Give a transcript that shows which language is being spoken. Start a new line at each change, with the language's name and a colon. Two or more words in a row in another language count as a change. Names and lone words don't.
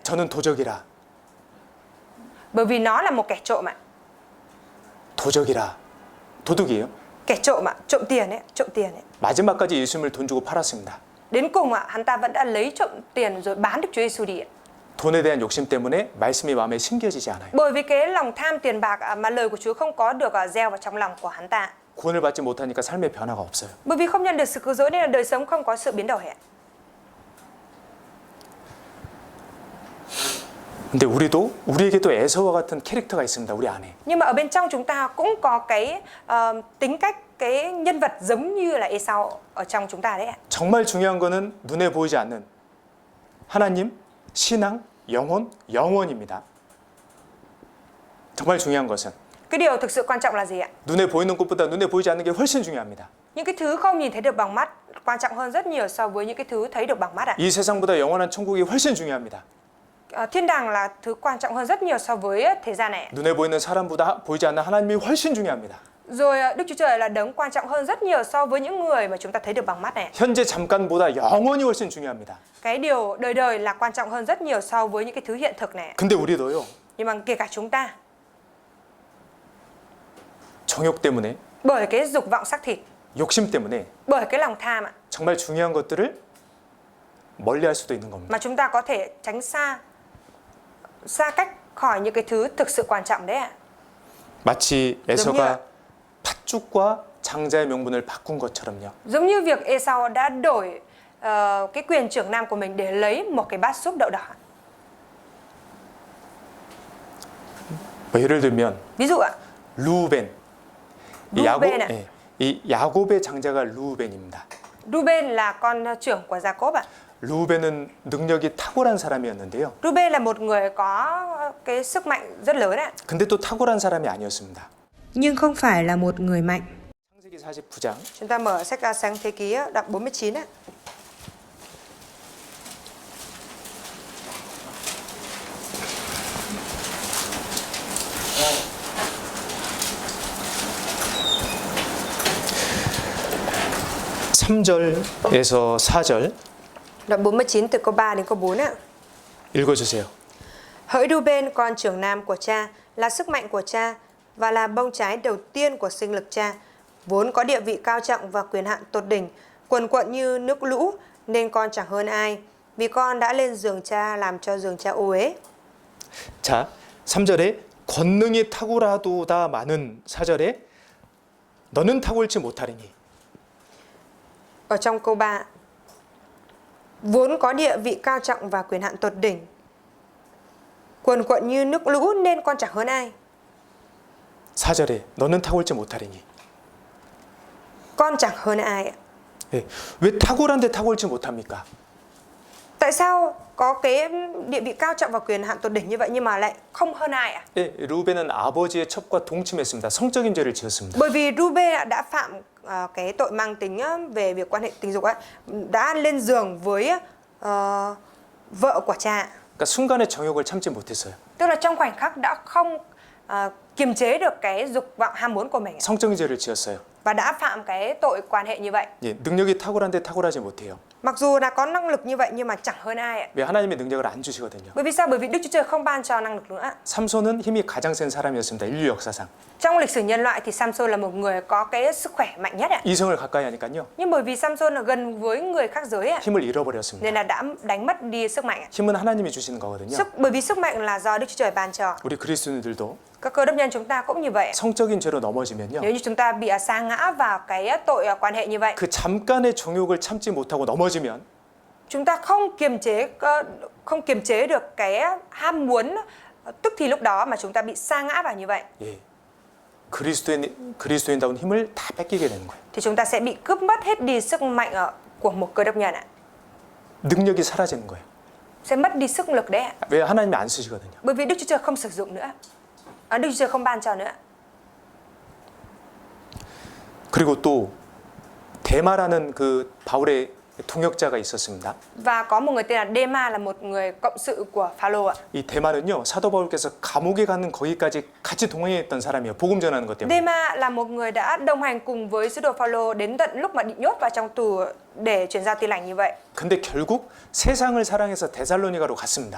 Korean: 저는 도적이라.
Vietnamese: Bởi vì nó là một kẻ trộm ạ.
Korean: 도적이라. 도둑이에요.
Vietnamese: Kẻ trộm ạ, trộm tiền ấy, trộm tiền ấy.
Korean: 마지막까지 예수님을 돈 주고 팔았습니다.
Vietnamese: Đến cùng ạ, hắn ta vẫn đã lấy trộm tiền rồi bán Đức Chúa Giêsu đi ạ.
Korean: 돈에 대한 욕심 때문에 말씀이 마음에 심겨지지 않아요.
Vietnamese: Bởi vì cái lòng tham tiền bạc mà lời của Chúa không có được gieo vào trong lòng của hắn ta.
Korean: 구원을 받지 못하니까 삶의 변화가 없어요.
Vietnamese: Bởi vì không nhận được sự cứu rỗi nên là đời sống không có sự biến đổi ạ.
Korean: 근데 우리에게도 에서와 같은 캐릭터가 있습니다. 우리 안에.
Vietnamese: Nhưng mà ở bên trong chúng ta cũng có cái tính cách, cái nhân vật giống như là Esau ở trong chúng ta đấy ạ.
Korean: 정말 중요한 거는 눈에 보이지 않는 하나님, 신앙, 영혼, 영원입니다. 정말 중요한 것은
Vietnamese: Cái điều thực sự quan trọng là gì ạ?
Korean: 눈에 보이는 것보다 눈에 보이지 않는 게 훨씬 중요합니다.
Vietnamese: Những cái thứ không nhìn thấy được bằng mắt quan trọng hơn rất nhiều so với những cái thứ thấy được bằng mắt ạ.
Korean: 이 세상보다 영원한 천국이 훨씬 중요합니다.
Vietnamese: Thiên đàng là thứ quan trọng hơn rất nhiều so với thế gian này.
Korean: 눈에 보이는 사람보다 보이지 않는 하나님이 훨씬 중요합니다.
Vietnamese: Rồi Đức Chúa Trời là đấng quan trọng hơn rất nhiều so với những người mà chúng ta thấy được bằng mắt này.
Korean: 현재 잠깐보다 영원히 훨씬 중요합니다.
Vietnamese: Cái điều đời đời là quan trọng hơn rất nhiều so với những cái thứ hiện thực này.
Korean: 근데 우리도요.
Vietnamese: Nhưng mà kể cả chúng ta,
Korean: 정욕 때문에,
Vietnamese: bởi cái dục vọng xác thịt,
Korean: 욕심 때문에
Vietnamese: bởi cái lòng tham ạ,
Korean: 정말 중요한 것들을 멀리할 수도 있는 겁니다.
Vietnamese: mà chúng ta có thể tránh xa cách khỏi những cái thứ thực sự quan trọng đấy ạ.
Korean: 마치 에서가 팥죽과 장자의 명분을 바꾼 것처럼요.
Vietnamese: Giống như việc Esau đã đổi cái quyền trưởng nam của mình để lấy một cái bát súp đậu đỏ.
Korean: 뭐 예를 들면
Vietnamese: Ví dụ ạ,
Korean: 루벤,
Vietnamese: 루벤 ạ.
Korean: 이 야곱의 장자가 루벤입니다.
Vietnamese: Ruben là con trưởng của Jacob ạ.
Korean: 루벤은 능력이 탁월한 사람이었는데요.
Vietnamese: Ruben là một người có cái sức mạnh rất lớn ạ.
Korean: 근데 또 탁월한 사람이 아니었습니다.
Vietnamese: Nhưng không phải là một người mạnh.
Korean: 창세기 49장
Vietnamese: Chúng ta mở sách Sáng Thế Ký á, đoạn 49 á.
Korean: 삼절에서 4절
Vietnamese: Đoạn 49 từ câu 3 đến câu 4 á.
Korean: 읽어주세요.
Vietnamese: Hỡi Ruben, con trưởng nam của cha, là sức mạnh của cha và là bông trái đầu tiên của sinh lực cha, vốn có địa vị cao trọng và quyền hạn tột đỉnh, quần quận như nước lũ, nên con chẳng hơn ai, vì con đã lên giường cha làm cho giường cha ô uế.
Korean: 자, 3절에 권능이 탁월하도다 많은 4절에 너는 탁월치 못하리니.
Vietnamese: Ở trong câu 3, vốn có địa vị cao trọng và quyền hạn tột đỉnh, quần quận như nước lũ, nên con chẳng hơn ai.
Korean: 4절에 너는 탁월치 못하리니.
Vietnamese: Con chẳng hơn ai ạ.
Korean: 예, 왜 탁월한데 탁월치 못합니까?
Vietnamese: Tại sao có cái địa vị cao trọng và quyền hạn tột đỉnh như vậy nhưng mà lại không hơn ai ạ?
Korean: 예, 루벤은 아버지의 첩과 동침했습니다. 성적인 죄를 지었습니다.
Vietnamese: Bởi vì Ruben đã phạm cái tội mang tính về việc quan hệ tình dục ấy, đã lên giường với vợ của cha.
Korean: 그러니까 순간의 정욕을 참지 못했어요.
Vietnamese: Tức là trong khoảnh khắc đã không kiềm chế được cái dục vọng ham muốn của mình ạ.
Korean: 성적인 죄를 지었어요.
Vietnamese: Và đã phạm cái tội quan hệ như vậy.
Korean: 예, 능력이 탁월한데 탁월하지 못해요.
Vietnamese: Mặc dù đã có năng lực như vậy nhưng mà chẳng hơn ai ạ.
Korean: 왜 하나님의 능력을 안 주시거든요.
Vietnamese: Bởi vì sao? Bởi vì Đức Chúa Trời không ban cho năng lực nữa.
Korean: 삼손은 힘이 가장 센 사람이었습니다. 인류 역사상.
Vietnamese: Trong lịch sử nhân loại thì Samson là một người có cái sức khỏe mạnh nhất ạ.
Korean: 이성을 가까이 하니까요.
Vietnamese: Nhưng bởi vì Samson là gần với người khác giới ạ,
Korean: 힘을 잃어버렸습니다.
Vietnamese: nên là đã đánh mất đi sức mạnh ạ.
Korean: 힘은 하나님이 주시는 거거든요.
Vietnamese: Bởi vì sức mạnh là do Đức Chúa Trời ban cho.
Korean: 우리 그리스도인들도
Vietnamese: Các cơ đốc nhân chúng ta cũng như vậy.
Korean: 성적인 죄로 넘어지면요.
Vietnamese: Nếu như chúng ta bị sa ngã vào cái tội quan hệ như vậy,
Korean: 그 잠깐의 정욕을 참지 못하고 넘어지면
Vietnamese: chúng ta không kiềm chế được cái ham muốn tức thì lúc đó mà chúng ta bị sa ngã vào như vậy,
Korean: 예, 그리스도인다운 힘을 다 뺏기게 되는 거예요.
Vietnamese: thì chúng ta sẽ bị cướp mất hết đi sức mạnh của một cơ đốc nhân ạ.
Korean: 능력이 사라지는 거예요.
Vietnamese: Sẽ mất đi sức lực đấy ạ.
Korean: 왜 하나님이 안 쓰시거든요.
Vietnamese: Bởi vì Đức Chúa Trời không sử dụng nữa. Đức Chúa Trời không ban cho nữa.
Korean: 그리고 또 데마라는 그 바울의 동역자가 있었습니다.
Vietnamese: Và có một người tên là Dema, là một người cộng sự của Phao-lô ạ.
Korean: 이 데마는요, 사도 바울께서 감옥에 가는 거기까지 같이 동행했던 사람이에요. 복음 전하는 것 때문에.
Vietnamese: Dema là một người đã đồng hành cùng với sứ đồ Phao-lô đến tận lúc mà bị nhốt vào trong tù để truyền giao tin lành như vậy.
Korean: 근데 결국 세상을 사랑해서 데살로니가로 갔습니다.